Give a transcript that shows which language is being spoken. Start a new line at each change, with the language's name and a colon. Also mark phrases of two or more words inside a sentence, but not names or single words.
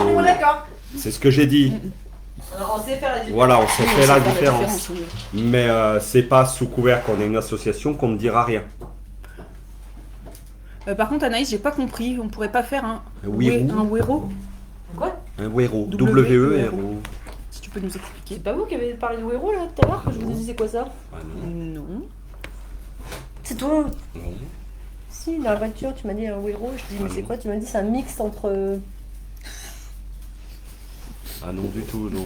French: Bon, d'accord. C'est ce que j'ai dit. Alors, on sait faire la différence. Voilà, on sait Oui, faire la c'est différence. oui. Mais c'est pas sous couvert qu'on est une association qu'on ne dira rien. Par contre, Anaïs, j'ai pas compris. On pourrait pas faire un Wérou. un wéro, Quoi? Un wéro. W-E-R-O. W-E-R-O. si tu peux nous expliquer. C'est pas vous qui avez parlé de Wero là tout à l'heure que je vous ai dit c'est quoi ça? Ah non. Non. C'est toi. Non. Si, dans la voiture, tu m'as dit un Wero. Je dis, mais Ah c'est non. quoi? Tu m'as dit, c'est un mix entre. Ah non, du tout, non.